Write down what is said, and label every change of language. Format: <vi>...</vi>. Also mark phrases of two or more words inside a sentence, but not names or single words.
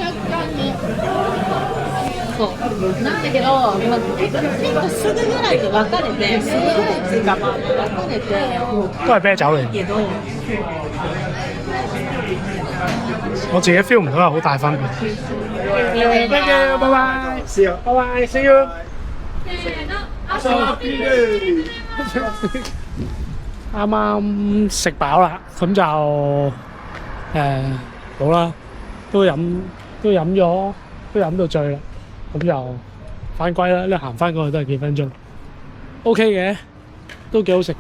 <yue>都係啤酒嚟。我自己 feel 唔到有好大分別。</yue> <en>Thank you，拜拜。See you，拜拜 ，See you。</en> <yue>啱啱食飽啦，咁就好啦，都飲到醉啦，咁就返歸啦。你行返過去都係幾分鐘 ，OK 嘅，都幾好食嘅。</yue>